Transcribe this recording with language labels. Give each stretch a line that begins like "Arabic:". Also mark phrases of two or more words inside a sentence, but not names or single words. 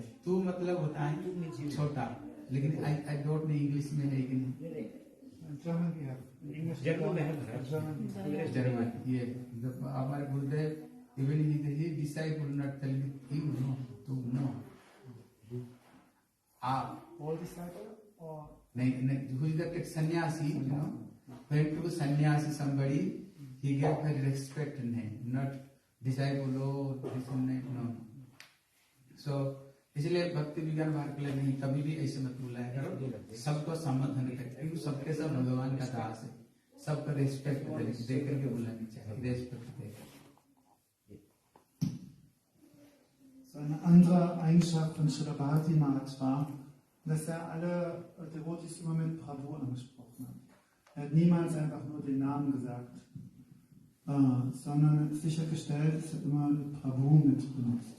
Hindi: तू मतलब होता है छोटा, लेकिन
English: I don't know
Hindi: इंग्लिश में है कि नहीं, जर्मन। ये जब हमारे गुरुदेव
English: even he disciple not telling you know, तू नो,
Hindi: आप नहीं,
English: who is that sannyasi, you know, when to sannyasi somebody, he gave her respect name, not disciple or this name, no.
Hindi: So इसलिए भक्ति विज्ञान भार के लिए नहीं, कभी भी ऐसे मत बुलाया करो, सबको संबोधन करके, क्योंकि सबके सब भगवान का दास है, सबका रेस्पेक्ट दे करके बुलानी चाहिए, रेस्पेक्ट देकर।
German: So eine andere Eigenschaft von Srila Bharati Maharaj war, dass er alle Devotis immer mit Prabhu angesprochen hat. Er hat niemals einfach nur den Namen gesagt, sondern hat sichergestellt, dass er immer Prabhu mit benutzt.